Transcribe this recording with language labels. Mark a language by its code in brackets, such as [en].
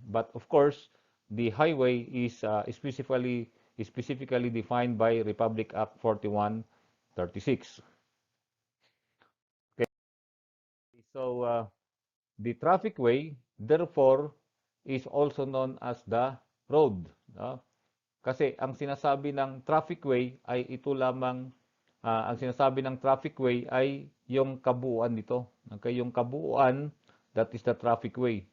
[en] But of course, the highway is specifically defined by Republic Act 4136. Okay. So, the traffic way, therefore, is also known as the road. [tl] Kasi ang sinasabi ng traffic way ay ito lamang, ang sinasabi ng traffic way ay yung kabuuan nito. Okay, yung kabuuan, [en] that is the traffic way.